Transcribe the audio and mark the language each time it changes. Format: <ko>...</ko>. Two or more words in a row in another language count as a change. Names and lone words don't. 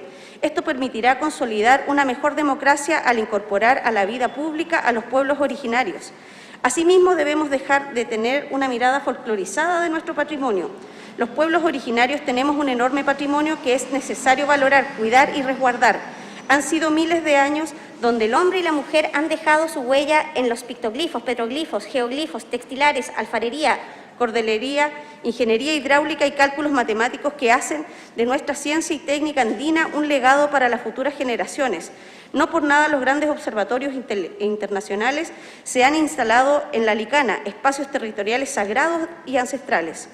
<es>Esto permitirá consolidar una mejor democracia al incorporar a la vida pública a los pueblos originarios. Asimismo, debemos dejar de tener una mirada folclorizada de nuestro patrimonio. Los pueblos originarios tenemos un enorme patrimonio que es necesario valorar, cuidar y resguardar. Han sido miles de años donde el hombre y la mujer han dejado su huella en los pictoglifos, petroglifos, geoglifos, textilares, alfarería, cordelería, ingeniería hidráulica y cálculos matemáticos que hacen de nuestra ciencia y técnica andina un legado para las futuras generaciones. No por nada los grandes observatorios internacionales se han instalado en la Licana, espacios territoriales sagrados y ancestrales.</es>